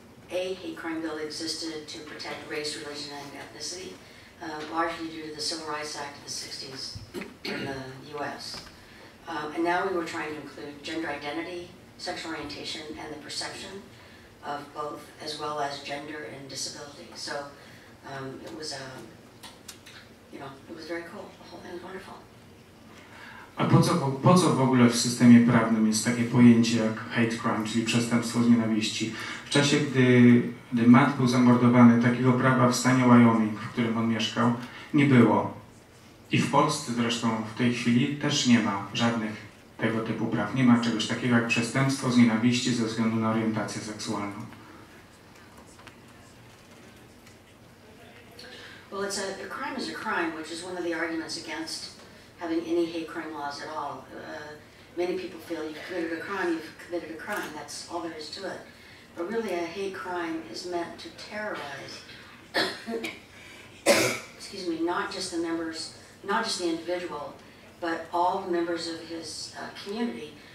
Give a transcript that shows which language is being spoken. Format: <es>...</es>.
<en>A hate crime bill existed to protect race, religion, and ethnicity, largely due to the Civil Rights Act of the 60s in the U.S. And now we were trying to include gender identity, sexual orientation and the perception of both, as well as gender and disability. So it was, you know, it was very cool. The whole thing was wonderful.</en> <pl>A po co w ogóle w systemie prawnym jest takie pojęcie jak hate crime, czyli przestępstwo z nienawiści? W czasie, gdy Matt był zamordowany, takiego prawa w stanie Wyoming, w którym on mieszkał, nie było. I w Polsce zresztą w tej chwili też nie ma żadnych tego typu praw. Nie ma czegoś takiego jak przestępstwo z nienawiści ze względu na orientację seksualną.</pl> <en>Well, a crime is a crime, which is one of the arguments against having any hate crime laws at all. Many people feel you've committed a crime, you've committed a crime. That's all there is to it. But really, a hate crime is meant to terrorize, excuse me, not just the members, not just the individual, but all the members of his community.</en>